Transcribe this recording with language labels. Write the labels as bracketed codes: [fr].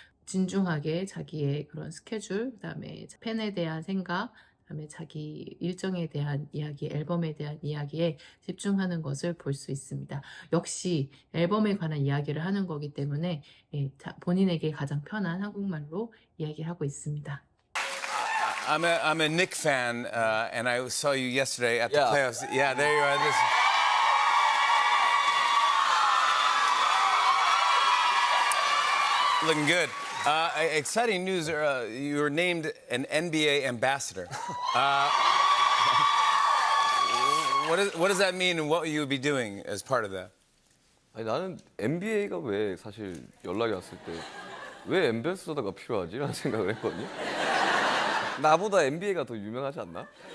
[ko] 진중하게 자기의 그런 스케줄, 그다음에 팬에 대한 생각, 그다음에 자기 일정에 대한 이야기, 앨범에 대한 이야기에 집중하는 것을 볼 수 있습니다. 역시 앨범에 관한 이야기를 하는 거기 때문에 본인에게 가장 편한 한국말로 이야기를 하고 있습니다. [en] I'm a Nick fan, and I saw you yesterday at the Yeah. playoffs. Yeah, there you are. Looking good. Exciting news. You were named an NBA ambassador. What does that mean, and what will you be doing as part of that? [ko] 아니 나는 NBA가 왜 사실 연락이 왔을 때 왜 엠베서더가 필요하지? 라는 생각을 했거든요. 나보다 NBA가 더 유명하지 않나?